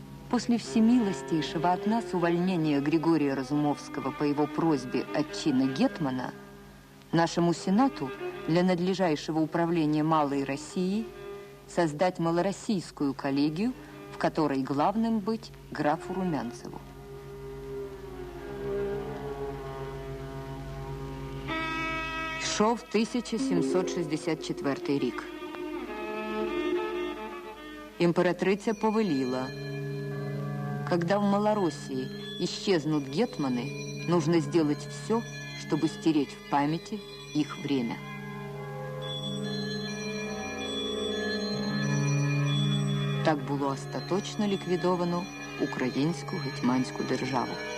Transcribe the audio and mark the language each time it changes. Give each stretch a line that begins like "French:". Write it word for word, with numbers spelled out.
Russian: После всемилостейшего от нас увольнения Григория Разумовского по его просьбе от чина гетмана, нашему Сенату для надлежащего управления Малой Россией создать малороссийскую коллегию, в которой главным быть графу Румянцеву.
Ukrainian: Йшов тисяча сімсот шістдесят четвертий рік. Императриця повелила:
Russian: когда в Малороссии исчезнут гетманы, нужно сделать все, чтобы стереть в памяти их время.
Ukrainian: Так було остаточно ліквідовано українську гетьманську державу.